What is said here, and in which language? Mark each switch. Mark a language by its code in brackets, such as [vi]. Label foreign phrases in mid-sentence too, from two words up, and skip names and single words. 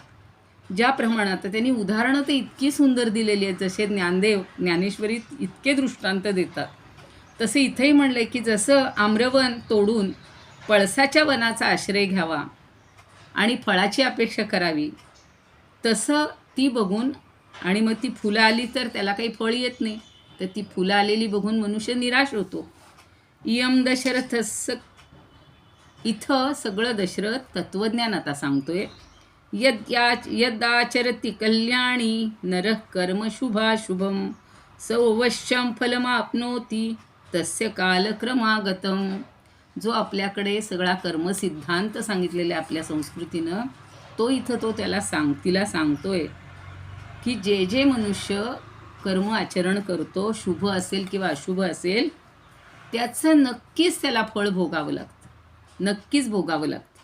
[mr] ज्या प्रमाणात त्यांनी उदाहरणं ते इतकी सुंदर दिलेली आहेत, जसे ज्ञानदेव ज्ञानेश्वरीत इतके दृष्टांत देतात, तसे इथेही म्हणले की जसं आम्रवन तोडून पळसाच्या वनाचा आश्रय घ्यावा आणि फळाची अपेक्षा करावी, तसं ती बघून आणि मग ती फुलं आली तर त्याला काही फळ येत नाही, तर ती फुलं आलेली बघून मनुष्य निराश होतो. [sa] इयम दशरथस्य, [mr] इथं सगळं दशरथ तत्त्वज्ञान आता सांगतोय. [sa] यदाचरति कल्याणी नरः कर्म शुभाशुभम सौवश्यम फलमाप्नोति तस्य कालक्रमागतम. [mr] जो आपल्याकडे सगळा कर्मसिद्धांत सांगितलेला आहे आपल्या संस्कृतीनं, तो इथं तो तिला सांगतोय की जे जे मनुष्य कर्म आचरण करतो, शुभ असेल किंवा अशुभ असेल, त्याचं नक्कीच त्याला फळ भोगावं लागतं, नक्कीच भोगावं लागतं.